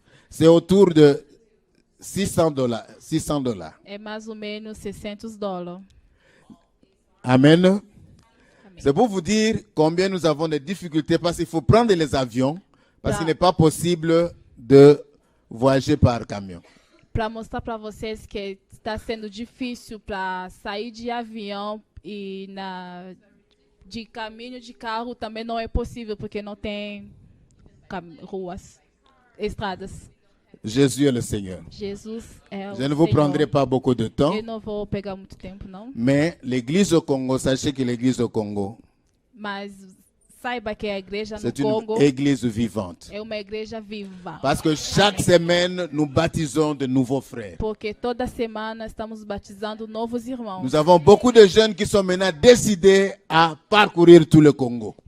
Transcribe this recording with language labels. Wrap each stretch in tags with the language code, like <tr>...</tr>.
<fr>C'est autour de $600. $600.</fr> <pt>É mais ou menos $600.</pt> <fr>Amen. C'est pour vous dire combien nous avons de difficultés parce qu'il faut prendre les avions parce qu'il n'est pas possible de voyager par camion.</fr> <pt>Para mostrar para vocês que está sendo difícil para sair de avião e de caminho de carro também não é possível porque não tem ruas, estradas.</pt> <fr>Jésus est le Seigneur.</fr> <pt>Jesus é o</pt> <fr>Je ne vous prendrai</fr> <pt>Senhor.</pt> <fr>pas beaucoup de temps,</fr> <pt>Eu não vou pegar muito tempo, não.</pt> <fr>mais l'église au Congo, sachez que l'église au Congo,</fr> <pt>Mas saiba que a igreja no</pt> <fr>c'est une</fr> <pt>Congo</pt> <fr>église vivante.</fr> <pt>é uma igreja viva.</pt> <fr>Parce que chaque semaine, nous baptisons de nouveaux frères.</fr> <pt>Porque toda semana estamos batizando novos irmãos.</pt> <fr>Nous avons beaucoup de jeunes qui sont maintenant décidés à parcourir tout le Congo.</fr>